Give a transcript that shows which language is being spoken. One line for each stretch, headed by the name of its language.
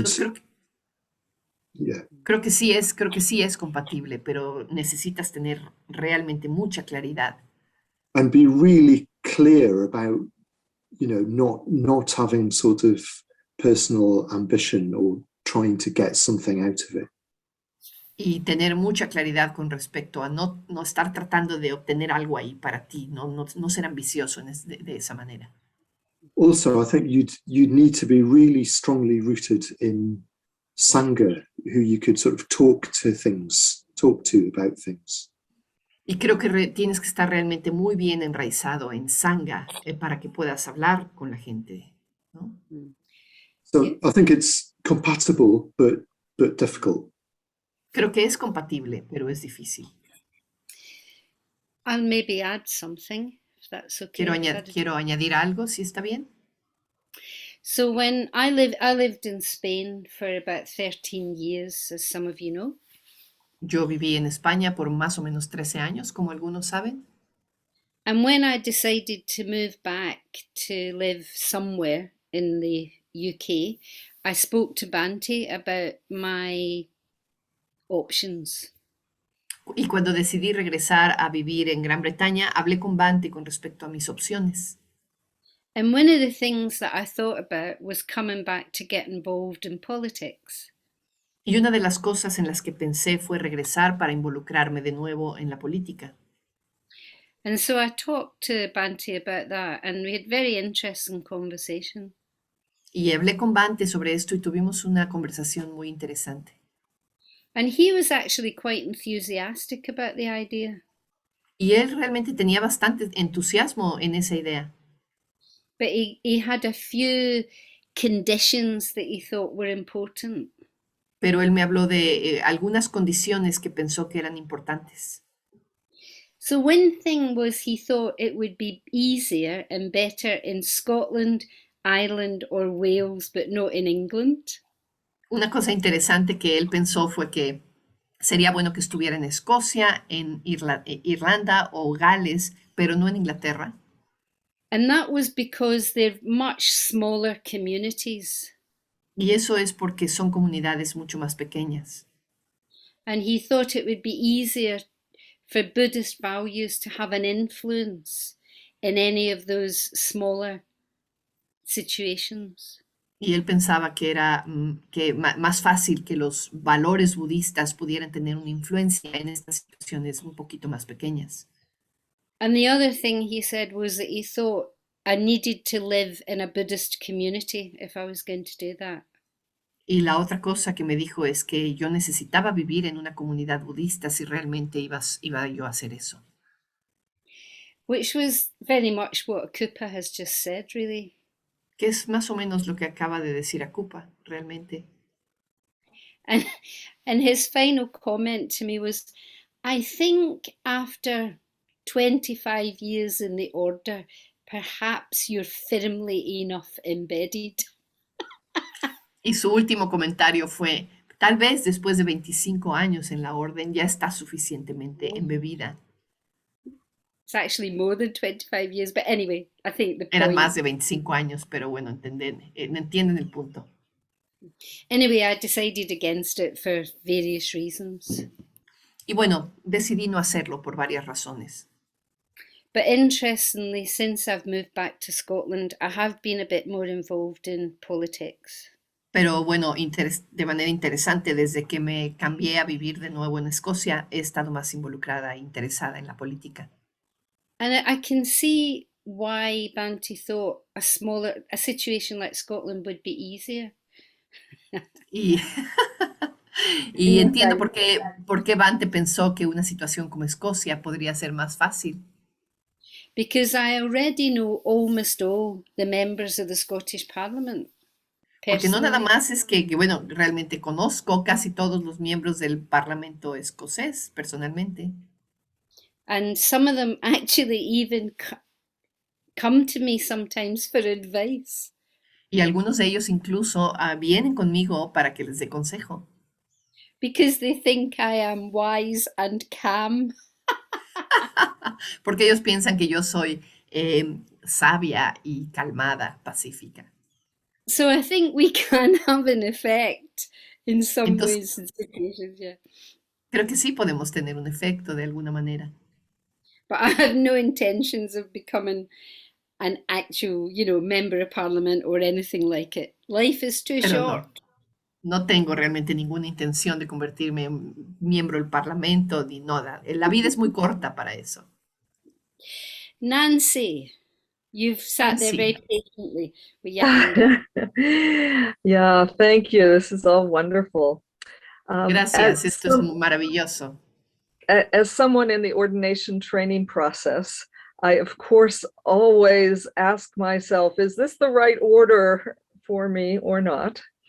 Spanish: Entonces
English: yeah.
Spanish: creo que sí es compatible, pero necesitas tener realmente mucha claridad.
English: And be really clear about, not having sort of personal ambition or trying to get something out of it.
Spanish: Y tener mucha claridad con respecto a no estar tratando de obtener algo ahí para ti, no ser ambicioso de esa manera.
English: Also, I think you'd need to be really strongly rooted in Sangha, who you could sort of talk to about things.
Spanish: Y creo que tienes que estar realmente muy bien enraizado en Sangha para que puedas hablar con la gente, ¿no?
English: So Yeah. I think it's compatible, but difficult.
Spanish: Creo que es compatible, pero es difícil.
English: I'll maybe add something, if that's okay.
Spanish: Quiero añadir algo, si está bien.
English: So when I lived in Spain for about 13 years, as some of you know.
Spanish: Yo viví en España por más o menos 13 años, como algunos saben.
English: And when I decided to move back to live somewhere in the UK, I spoke to Bhante about my options.
Spanish: Y cuando decidí regresar a vivir en Gran Bretaña, hablé con Bhante con respecto a mis opciones.
English: And one of the things that I thought about was coming back to get involved in politics.
Spanish: Y una de las cosas en las que pensé fue regresar para involucrarme de nuevo en la política.
English: And so I talked to Bhante about that, and we had very interesting conversation.
Spanish: Y hablé con Bhante sobre esto y tuvimos una conversación muy interesante.
English: And he was actually quite enthusiastic about the idea.
Spanish: Y él realmente tenía bastante entusiasmo en esa idea.
English: But he had a few conditions that he thought were important.
Spanish: Pero él me habló de algunas condiciones que pensó que eran importantes.
English: So one thing was he thought it would be easier and better in Scotland, Ireland or Wales, but not in England.
Spanish: Una cosa interesante que él pensó fue que sería bueno que estuviera en Escocia, en Irlanda o Gales, pero no en Inglaterra.
English: And that was because they're much smaller communities.
Spanish: Y eso es porque son comunidades mucho más pequeñas.
English: And he thought it would be easier for Buddhist values to have an influence in any of those smaller situations.
Spanish: Y él pensaba que era más fácil que los valores budistas pudieran tener una influencia en estas situaciones un poquito más pequeñas.
English: And the other thing he said was that he thought I needed to live in a Buddhist community if I was going to do that.
Spanish: Y la otra cosa que me dijo es que yo necesitaba vivir en una comunidad budista si realmente iba yo a hacer eso.
English: Which was very much what Akupa has just said, really.
Spanish: Que es más o menos lo que acaba de decir Akupa, realmente.
English: And his final comment to me was, I think after 25 years in the order, perhaps you're firmly enough embedded.
Spanish: Y su último comentario fue, Tal vez después de 25 años en la orden ya está suficientemente embebida.
English: It's actually more than 25 years, but anyway, I think the
Spanish: Eran
English: point.
Spanish: más de 25 años, pero bueno, entienden el punto.
English: Anyway, I decided against it for various reasons.
Spanish: Y bueno, decidí no hacerlo por varias razones.
English: But interestingly, since I've moved back to Scotland, I have been a bit more involved in politics.
Spanish: Pero bueno, de manera interesante, desde que me cambié a vivir de nuevo en Escocia, he estado más involucrada e interesada en la política.
English: And I can see why Banty thought a situation like Scotland would be easier.
Spanish: Y, y entiendo por qué Bante pensó que una situación como Escocia podría ser más fácil.
English: Because I already know almost all the members of the Scottish Parliament.
Spanish: Porque no nada
English: Personally.
Spanish: más es bueno, realmente conozco casi todos los miembros del Parlamento escocés personalmente.
English: And some of them actually even come to me sometimes for advice.
Spanish: Y algunos de ellos incluso vienen conmigo para que les dé consejo.
English: Because they think I am wise and calm.
Spanish: Porque ellos piensan que yo soy sabia y calmada, pacífica.
English: So I think we can have an effect in some
Spanish: Entonces,
English: ways and situations, yeah.
Spanish: Creo que sí podemos tener un efecto de alguna manera.
English: But I have no intentions of becoming an actual, member of parliament or anything like it. Life is too
Spanish: Pero
English: short.
Spanish: no tengo realmente ninguna intención de convertirme en miembro del Parlamento ni nada. La vida es muy corta para eso.
English: Nancy, you've sat there very Nancy. patiently with your hand up. Yeah, thank you. This is all wonderful.
Spanish: Gracias, esto es maravilloso.
English: As someone in the ordination training process, I, of course, always ask myself, is this the right order for me or not?